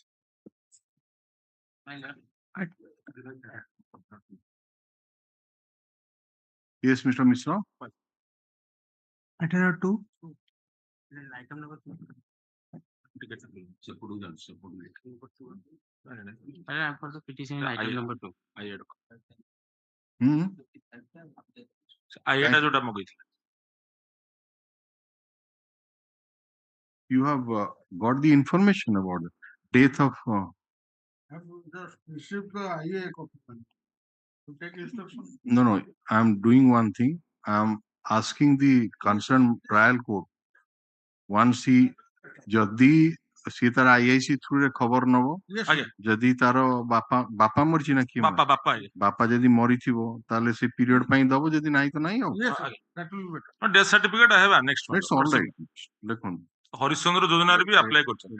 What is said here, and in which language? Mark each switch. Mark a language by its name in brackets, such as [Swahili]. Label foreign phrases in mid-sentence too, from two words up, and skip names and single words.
[English] yes Mr. Mishra Item 2. Item number 2. For the petition in item number 2. [Odia] ଆଇଏଟା ଯୋଉଟା ମଗେଇଥିଲି [English] you have got the information about the death of I have just received the IA copy to take instruction. no I am doing one thing I am asking the concerned trial court once he [Odia] ଯଦି ସେ ତାର [English] IIC through [Odia] ରେ ଖବର ନବ ଯଦି ତାର ବାପା ମରିଛି ନା କିଏ ବାପା ଯଦି ମରିଥିବ ତାହେଲେ ସେ ପିରିୟଡ ପାଇଁ ଦବ ଯଦି ନାହିଁ ତ ନାହିଁ ଆଉ [English] death certificate [Odia] ହେବା ନେକ୍ସଟ [English] it's all right ଦେଖନ୍ତୁ [Odia] ହରିଶ୍ଚନ୍ଦ୍ର ଯୋଜନାରେ ବି ଆପ୍ଲାଏ କରୁଛନ୍ତି